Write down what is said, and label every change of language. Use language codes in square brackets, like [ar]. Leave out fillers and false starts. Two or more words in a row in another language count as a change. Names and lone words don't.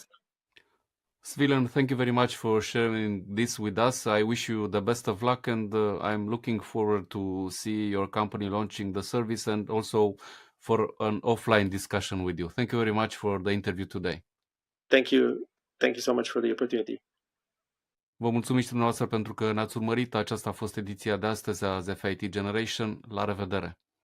[en] Svilen, thank you very much for sharing this with us. I wish you the best of luck, and I'm looking forward to see your company launching the service and also for an offline discussion with you. Thank you very much for the interview today. Thank you so much for the opportunity. [ro] Vă mulțumim și dumneavoastră pentru că ne-ați urmărit. Aceasta a fost ediția de astăzi a The FIT Generation. La revedere!